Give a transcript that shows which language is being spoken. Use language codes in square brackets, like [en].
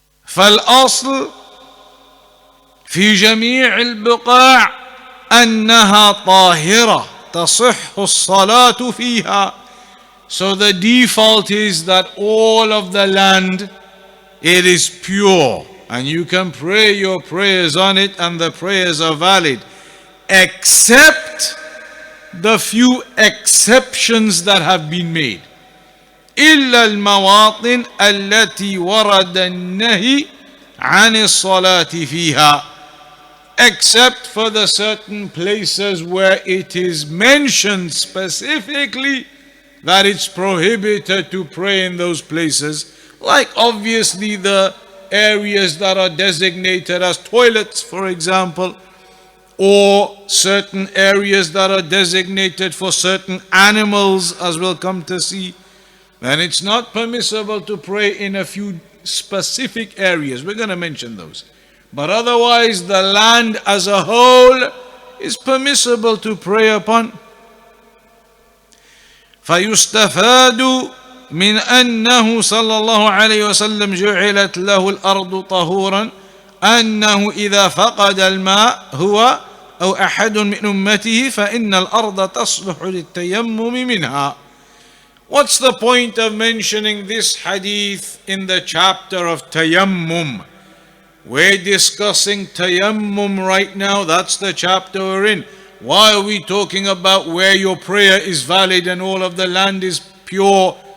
[ar] فالأصل في جميع البقاع أنها طاهرة تصح الصلاة فيها. [en] So the default is that all of the land, it is pure, and you can pray your prayers on it, and the prayers are valid, except the few exceptions that have been made. [ar] إلا المواطن التي ورد النهي عن الصلاة فيها, [en] except for the certain places where it is mentioned specifically that it's prohibited to pray in those places, like obviously the areas that are designated as toilets, for example, or certain areas that are designated for certain animals, as we'll come to see. Then it's not permissible to pray in a few specific areas. We're going to mention those. But otherwise, the land as a whole is permissible to pray upon. [ar] فيستفاد من أنه صلى الله عليه وسلم جعلت له الأرض طهورا أنه إذا فقد الماء هو أو أحد من أمته فإن الأرض تصلح للتيمم منها. [en] What's the point of mentioning this hadith in the chapter of tayammum? We're discussing tayammum right now. That's the chapter we're in. Why are we talking about where your prayer is valid and all of the land is pure?